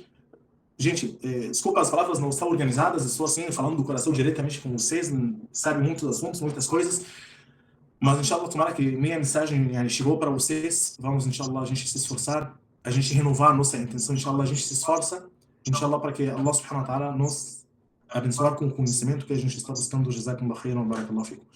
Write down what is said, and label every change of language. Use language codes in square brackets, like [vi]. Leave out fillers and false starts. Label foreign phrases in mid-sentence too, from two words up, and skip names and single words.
[pt] Gente, desculpa, as palavras não estão organizadas, estou assim, falando do coração diretamente com vocês, sabem muitos assuntos, muitas coisas, mas, inshallah, tomara que minha mensagem chegou para vocês. Vamos, inshallah, a gente se esforçar, a gente renovar nossa intenção, inshallah, a gente se esforça, inshallah, para que Allah [ar] سبحانه وتعالى [pt] nos abençoar com o conhecimento que a gente está buscando. [ar] جزاكم الله خيرا بارك الله فيكم.